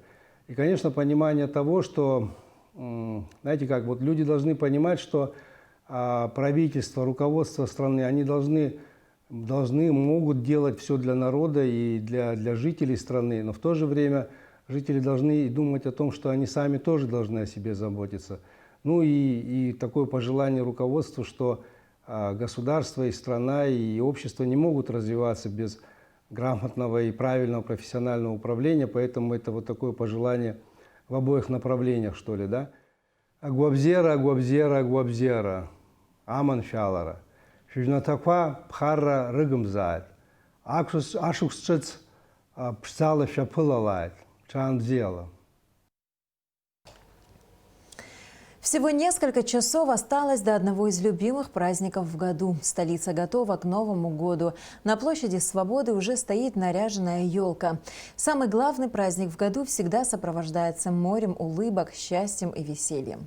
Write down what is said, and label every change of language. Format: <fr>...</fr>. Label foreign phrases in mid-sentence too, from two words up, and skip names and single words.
<ru>И, конечно, понимание того, что, знаете как, вот люди должны понимать, что правительство, руководство страны, они могут делать все для народа и для жителей страны, но в то же время жители должны думать о том, что они сами тоже должны о себе заботиться. Ну и такое пожелание руководству, что государство и страна и общество не могут развиваться без грамотного и правильного профессионального управления, поэтому это вот такое пожелание в обоих направлениях, что ли, да?</ru> <ab>Агуабзера, Агуабзера, Агуабзера. Аман фялара. Шижнатаква пхарра рыгымзает. Ашуксчиц пшцала шапылалает. Чандзела.</ab> <ru>Всего несколько часов осталось до одного из любимых праздников в году. Столица готова к Новому году. На площади Свободы уже стоит наряженная елка. Самый главный праздник в году всегда сопровождается морем улыбок, счастьем и весельем.</ru>